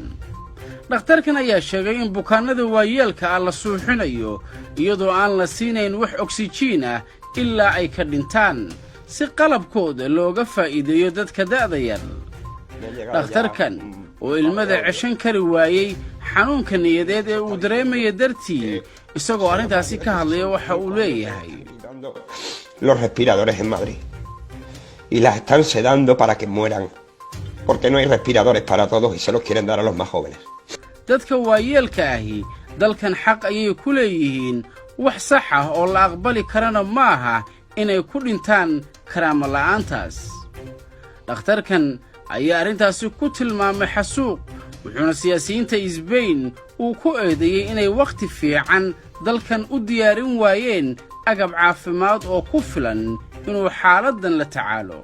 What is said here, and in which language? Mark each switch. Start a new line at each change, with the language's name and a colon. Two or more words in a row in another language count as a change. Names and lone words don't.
Somali: dhakhtarkan ayaa sheegay in bukaanada waayeelka ah la suuxinayo iyadoo aan la siinayn wax oksijiin ah ilaa ay ka dhintaan si qalabkooda looga faa'iideeyo dadka da'da yar. dhakhtarkan oo ilmada ceshan kari waayey xanuunka niyadeed ee uu dareemaya dartii isagoo arrintaasi ka hadlaya waxa uu leeyahay
Spanish: los respiradores en Madrid y las están sedando para que mueran porque no hay respiradores para todos y se los quieren dar a los más jóvenes.
Somali: dadka waayeelka ahi dalkan xaq ayay ku leeyihiin wax sax ah oo la aqbali karana maaha inay ku dhintaan karaamo la'aantaas. dhakhtarkan ayaa arrintaasi ku tilmaamay xasuuq wuxuuna siyaasiyiinta Spain uu ku eedeeyay inay waqti fiican dalkan u diyaarin waayeen agab caafimaad oo ku filan inuu xaaladdan la tacaalo.